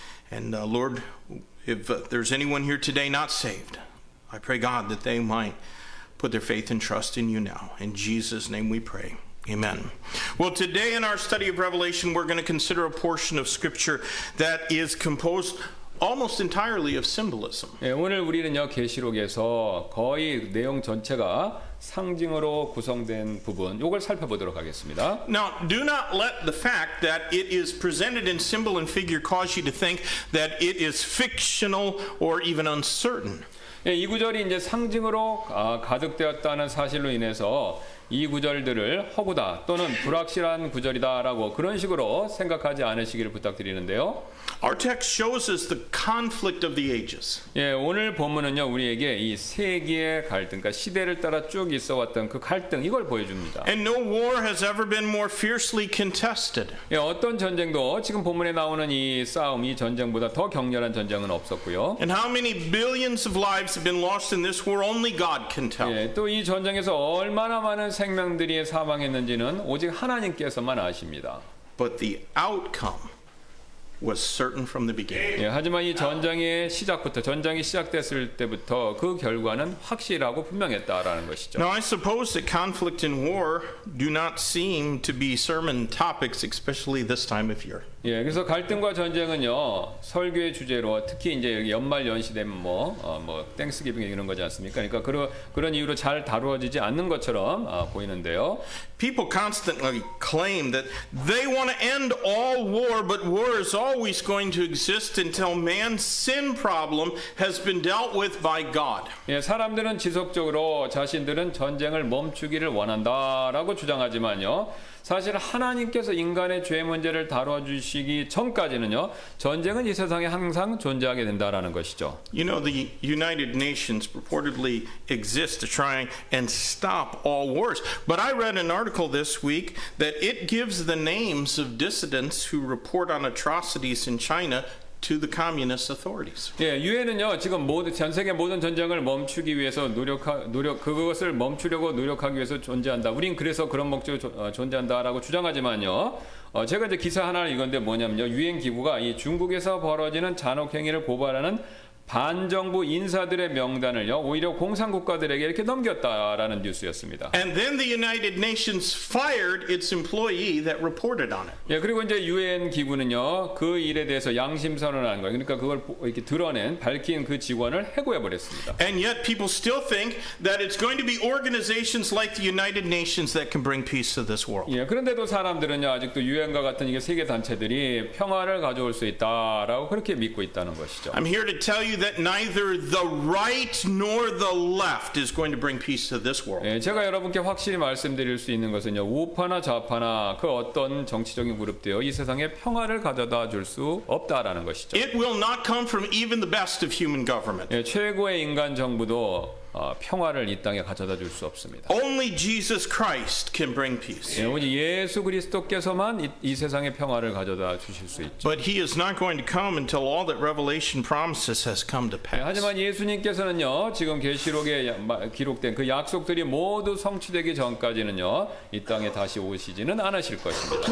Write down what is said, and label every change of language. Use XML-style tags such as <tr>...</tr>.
<en>And Lord, if there's anyone here today not saved, I pray, God, that they might put their faith and trust in you now. In Jesus' name we pray. Amen. Well, today in our study of Revelation, we're going to consider a portion of Scripture that is composed almost entirely of symbolism.</en> <ko>네, 오늘 우리는요 계시록에서 거의 내용 전체가 상징으로 구성된 부분, 이걸 살펴보도록 하겠습니다.</ko> <en>Now, do not let the fact that it is presented in symbol and figure cause you to think that it is fictional or even uncertain.</en> <ko>이 구절이 이제 상징으로 가득되었다는 사실로 인해서 이 구절들을 허구다 또는 불확실한 구절이다라고 그런 식으로 생각하지 않으시기를 부탁드리는데요.</ko> <en>Our text shows us the conflict of the ages.</en> <ko>예, 오늘 본문은요 우리에게 이 세기의 갈등, 그러니까 시대를 따라 쭉 있어왔던 그 갈등 이걸 보여줍니다.</ko> <en>And no war has ever been more fiercely contested.</en> <ko>예, 어떤 전쟁도 지금 본문에 나오는 이 싸움, 이 전쟁보다 더 격렬한 전쟁은 없었고요.</ko> <en>And how many billions of lives have been lost in this war, only God can tell.</en> <ko>예, 또 이 전쟁에서 얼마나 많은 생명들이 사망했는지는 오직 하나님께서만 아십니다.</ko> <en>But the outcome was certain from the beginning.</en> <ko>예, 하지만 이 전쟁의 시작부터 전쟁이 시작됐을 때부터 그 결과는 확실하고 분명했다라는 것이죠.</ko> <en>Now, I suppose that conflict and war do not seem to be sermon topics, especially this time of year.</en> <ko>예, 그래서 갈등과 전쟁은요 설교의 주제로 특히 이제 연말 연시 되면 뭐 땡스기빙 이런 거지 않습니까? 그러니까 그런 이유로 잘 다루어지지 않는 것처럼 보이는데요.</ko> <en>People constantly claim that they want to end all war, but war is always going to exist until man's sin problem has been dealt with by God.</en> <ko>예, 사람들은 지속적으로 자신들은 전쟁을 멈추기를 원한다라고 주장하지만요. 사실 하나님께서 인간의 죄 문제를 다뤄주시기 전까지는요. 전쟁은 이 세상에 항상 존재하게 된다라는 것이죠.</ko> <en>You know, the United Nations purportedly exists to try and stop all wars. But I read an article this week that it gives the names of dissidents who report on atrocities in China to the communist authorities.</en> <ko>예, 유엔은요 지금 전 세계 모든 전쟁을 멈추기 위해서 그것을 멈추려고 노력하기 위해서 존재한다. 우린 그래서 그런 목적으로 존재한다라고 주장하지만요. 제가 이제 기사 하나를 읽었는데 뭐냐면요, 유엔 기구가 이 중국에서 벌어지는 잔혹 행위를 고발하는 반정부 인사들의 명단을요 오히려 공산 국가들에게 이렇게 넘겼다라는 뉴스였습니다.</ko> <en>And then the United Nations fired its employee that reported on it.</en> <ko>예, 그리고 이제 유엔 기구는요 그 일에 대해서 양심 선언하는 거예요. 그러니까 그걸 이렇게 밝힌 그 직원을 해고해 버렸습니다.</ko> <en>And yet people still think that it's going to be organizations like the United Nations that can bring peace to this world.</en> <ko>예, 그런데도 사람들은요 아직도 유엔과 같은 이게 세계 단체들이 평화를 가져올 수 있다라고 그렇게 믿고 있다는 것이죠.</ko> <en>I'm here to tell you that neither the right nor the left is going to bring peace to this world.</en> <ko>예, 제가 여러분께 확실히 말씀드릴 수 있는 것은요 우파나 좌파나 그 어떤 정치적인 그룹도요 이 세상에 평화를 가져다 줄 수 없다라는 것이죠.</ko> <en>It will not come from even the best of human government.</en> <ko>예, 최고의 인간 정부도 평화를 이 땅에 가져다 줄 수 없습니다.</ko> <en>Only Jesus Christ can bring peace.</en> <ko>예, 오직 예수 그리스도께서만 이 세상에 평화를 가져다 주실 수 있죠.</ko> <en>But he is not going to come until all that Revelation promises has come to</en> <ko>예,</ko> <en>pass.</en> <ko>하지만 예수님께서는요 지금 계시록에 기록된 그 약속들이 모두 성취되기 전까지는요 이 땅에 다시 오시지는 않으실 것입니다.</ko>